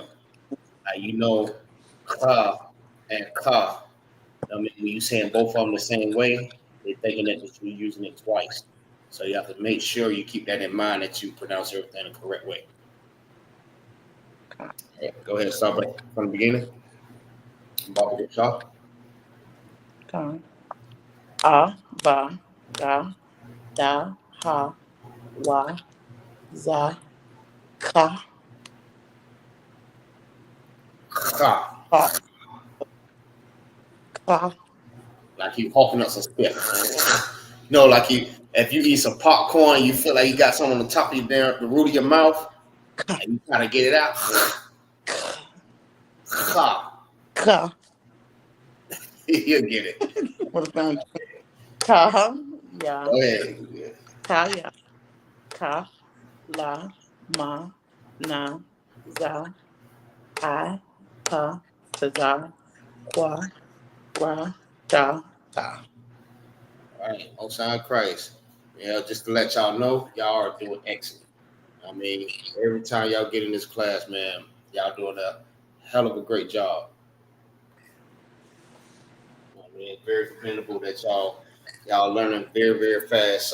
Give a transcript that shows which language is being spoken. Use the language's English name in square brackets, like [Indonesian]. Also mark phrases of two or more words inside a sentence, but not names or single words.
[English] Like, you know, ka and ka. You know what I mean, when you saying both of them the same way, they're thinking that you're using it twice. So you have to make sure you keep that in mind that you pronounce everything the correct way. Okay, go ahead and start from the beginning. About to get shot. Ka. A, ba, ga, da, ha, wa, za, ka. Ka. Ka. Ka. Like you hawking up some spit. No, like if you eat some popcorn, you feel like you got something on the top of the root of your mouth, and you trying to get it out. Ka. Ka. You'll get it. What about ka? Ya. Go ahead. Ka, ya. Ka, la, ma, na, za, I, pa, za, wa, ra, da, ta. All right, Ocean Christ. Yeah, just to let y'all know, y'all are doing excellent. I mean, every time y'all get in this class, man, y'all doing a hell of a great job. I mean, it's very commendable that y'all learning very, very fast.